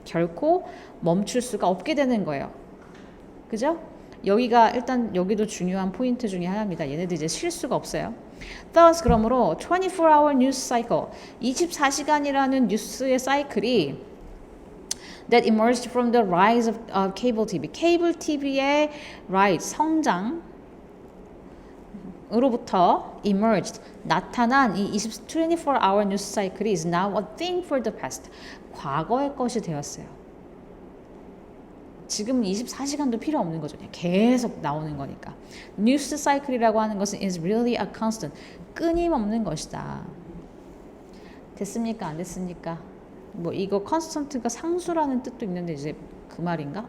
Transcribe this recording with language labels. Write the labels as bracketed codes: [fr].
[ko] 결코 멈출 수가 없게 되는 거예요. 그죠? 여기가 일단 여기도 중요한 포인트 중에 하나입니다. 얘네들 이제 쉴 수가 없어요. [en] Thus [ko] 그러므로 [en] 24-hour news cycle [ko] 24시간이라는 뉴스의 사이클이 [en] that emerged from the rise of cable TV. [ko] 케이블 TV의 [en] rise [ko] 성장으로부터 [en] emerged [ko] 나타난 이 [en] 24-hour news cycle is now a thing for the past. [ko] 과거의 것이 되었어요. 지금은 24시간도 필요 없는 거죠. 그냥 계속 나오는 거니까. 뉴스 사이클이라고 하는 것은 [en] is really a constant. [ko] 끊임없는 것이다. 됐습니까? 안 됐습니까? 뭐 이거 constant가 상수라는 뜻도 있는데 이제 그 말인가?